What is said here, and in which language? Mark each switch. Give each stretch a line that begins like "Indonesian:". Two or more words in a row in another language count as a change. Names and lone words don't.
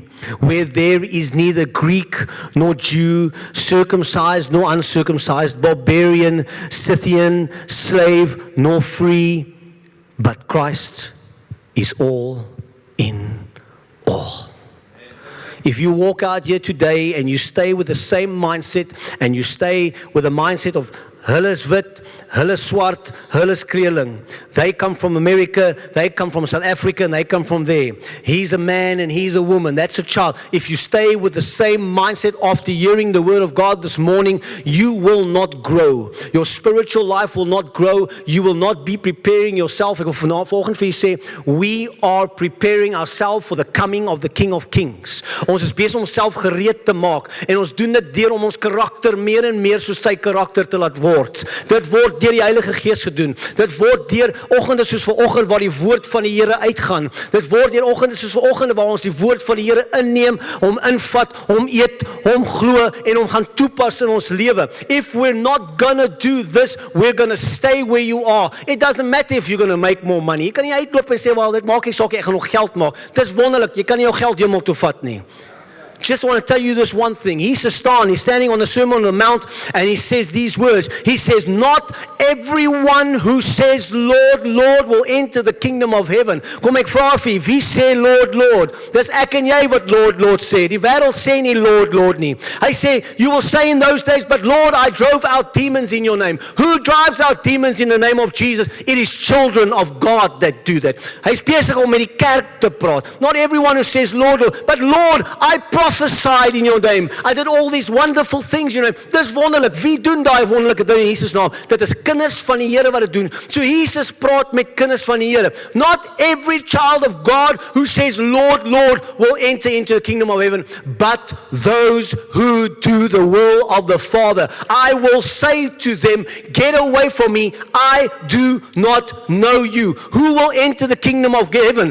English: Where there is neither Greek nor Jew, circumcised nor uncircumcised, barbarian, Scythian, slave nor free, but Christ is all in all. If you walk out here today and you stay with the same mindset, and you stay with the mindset of
Afrikaans: hulle is wit, hulle is swart, hulle is kleerling.
English: They come from America, they come from South Africa, and they come from there. He's a man and he's a woman. That's a child. If you stay with the same mindset after hearing the word of God this morning, you will not grow. Your spiritual life will not grow. You will not be preparing yourself.
Afrikaans: Ek wil vanoggend vir julle sê,
English: we are preparing ourselves for the coming of the King of Kings.
Afrikaans: Ons is besig om onsself gereed te maak, en ons doen dit deur om ons karakter meer en meer soos sy karakter te laat word. Dit word deur die Heilige Gees gedoen. Dit word deur oggende soos vanoggend waar die woord van die Here uitgaan. Dit word deur oggende soos vanoggend waar ons die woord van die Here inneem, hom invat, hom eet, hom glo en hom gaan toepas in ons lewe.
English: If we're not gonna do this, we're gonna stay where you are. It doesn't matter if you're gonna make more money.
Afrikaans: Jy kan nie uitloop en sê, wel, dit maak nie saak, ek gaan nog geld maak. Dis wonderlik, jy kan nie jou geld hemel toe vat nie.
English: Just want to tell you this one thing. He's standing on the Sermon on the Mount, and he says these words. He says, not everyone who says, Lord, Lord, will enter the kingdom of heaven.
Afrikaans: Kom ek vra vir, wie sê
English: Lord, Lord?
Afrikaans: Dis ek en jy wat
English: Lord, Lord
Afrikaans: sê. Die wêreld sê nie
English: Lord, Lord
Afrikaans: nie. Hy sê,
English: you will say in those days, but Lord, I drove out demons in your name. Who drives out demons in the name of Jesus? It is children of God that do that.
Afrikaans: Hy's besig om met die kerk te praat.
English: Not everyone who says Lord, Lord, but Lord, I prophesied in your name. I did all these wonderful things in your name.
Afrikaans: Dis wonderlik. Wie doen daai wonderlike dinge in Jesus naam? Dit is kinders van die Here wat dit doen. So Jesus praat met kinders van die Here.
English: Not every child of God who says Lord, Lord will enter into the kingdom of heaven, but those who do the will of the Father. I will say to them, get away from me. I do not know you. Who will enter the kingdom of heaven?